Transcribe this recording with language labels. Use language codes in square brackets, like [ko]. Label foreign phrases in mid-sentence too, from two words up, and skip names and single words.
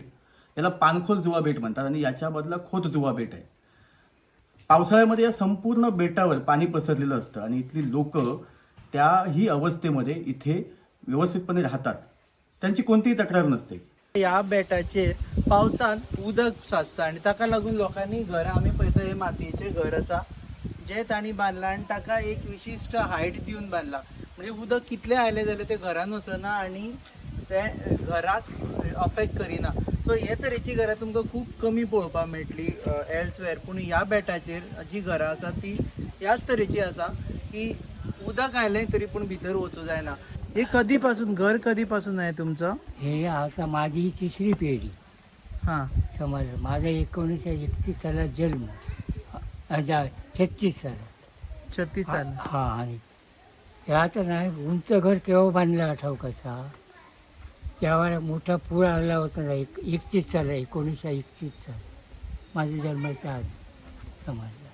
[mr] याला पाणखोल जुवा बेट म्हणतात आणि याच्यामधला खोत जुवा बेट आहे. पावसाळ्यामध्ये या संपूर्ण बेटावर पाणी पसरलेलं असतं आणि इथली लोक त्याही अवस्थेमध्ये इथे व्यवस्थितपणे राहतात. त्यांची कोणतीही तक्रार नसते. [kok] या बेटाचेर पावसात उदक साचता आणि ताका लागून लोकांनी घर, आम्ही पळयता हे मातयेचे घर आसा जे तांणी बांदलां आणि ताका एक विशिश्ट हायट दिवन बांदला. म्हणजे उदक कितले आयले जाल्यार ते घरान वचना आणि ते घराक अफेक्ट करिना. सो हे तरेची घरां तुमकां खूब कमी पळोवपाक मेळटली एल्सवेर. पूण ह्या बेटाचेर जी घरां आसा ती ह्याच तरेची आसा की उदक आयलें तरी पूण भितर वचूं जायना. [mr] हे कधीपासून घर कधीपासून आहे तुमचं? हे आता माझी ही तिसरी पिढी हां समज. माझा 1931 सालात जन्म, 36 सालात. 36 साल. हा. आणि हे आता नाही, उंच घर केव्हा बांधलं आठव कसा, तेव्हा मोठा पूर आला होता ना, 31 साला, 1931 साल, माझ्या जन्माच्या आधी समजलं.